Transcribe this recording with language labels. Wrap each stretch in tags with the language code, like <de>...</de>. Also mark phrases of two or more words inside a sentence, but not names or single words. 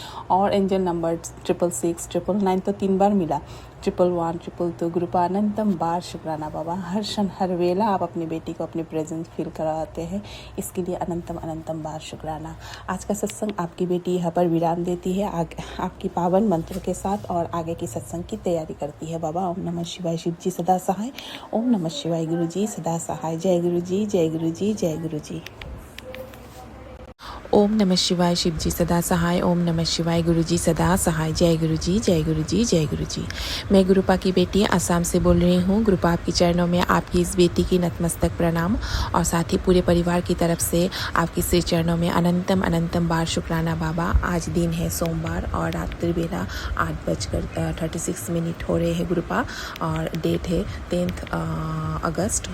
<hi>और एंजल नंबर 666, 999 तो 3 बार मिला, 111, 222। गुरुपा अनंतम बार शुक्राना बाबा। हर क्षण हर वेला आप अपनी बेटी को अपनी</hi> <en>presence feel</en> <hi>कराते हैं, इसके लिए अनंतम अनंतम बार शुक्राना। आज का सत्संग आपकी बेटी यहाँ पर विराम देती है आपकी पावन मंत्रों के साथ, और आगे की सत्संग की तैयारी करती है बाबा। ओम नमः शिवाय, शिव जी सदा सहाय। ओम नमः शिवाय, गुरु जी सदा सहाय। जय गुरु जी, जय गुरु जी, जय गुरु जी। ओम नमः शिवाय, शिव जी सदा सहाय। ओम नमः शिवाय, गुरु जी सदा सहाय। जय गुरु जी, जय गुरु जी, जय गुरु जी। मैं गुरुपा की बेटी असम से बोल रही हूँ। गुरुपा आपके चरणों में आपकी इस बेटी की नतमस्तक प्रणाम, और साथ ही पूरे परिवार की तरफ से आपके श्री चरणों में अनंतम अनंतम बार शुक्राना बाबा। आज दिन है सोमवार, और रात्रि बेला 8:36 हो रहे हैं गुरुपा, और डेट है 10 अगस्त।</hi>